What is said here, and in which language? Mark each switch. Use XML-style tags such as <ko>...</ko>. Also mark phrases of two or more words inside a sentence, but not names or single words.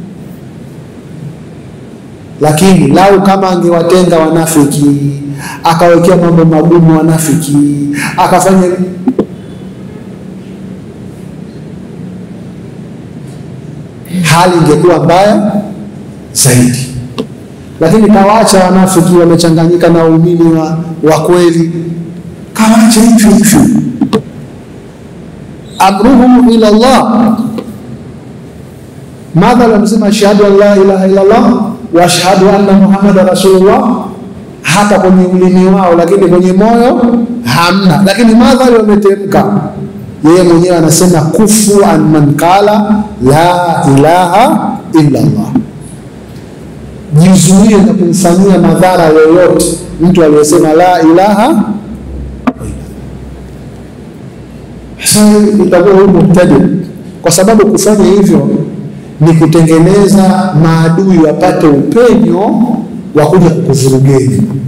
<sw>Lakini lau kama angewatenga wanafiki, akawekea mambo magumu wanafiki, akafanya, hali ingekuwa mbaya zaidi. Lakini kawaacha wanafiki wamechanganyika na waumini wa kweli, kawaacha hivyo.</sw> <ar>أمرهم إلى الله, madha msema أشهد أن لا إله إلا الله و أشهد أن محمدا رسول الله,</ar> <sw>hata kwenye ulimi wao, lakini kwenye moyo hamna. Lakini madha wametemka yeye mwenyewe anasema</sw> <ar>كفوا عن من قال لا إله إلا الله,</ar> <sw>jizuie na kumfanyia madhara yoyote mtu aliyesema</sw> <ar>لا إله.</ar> <sw>Sasa itakuwa huyu mubtadi, kwa sababu kufanya hivyo ni kutengeneza maadui wapate upenyo wa kuja kukuvurugeni.</sw>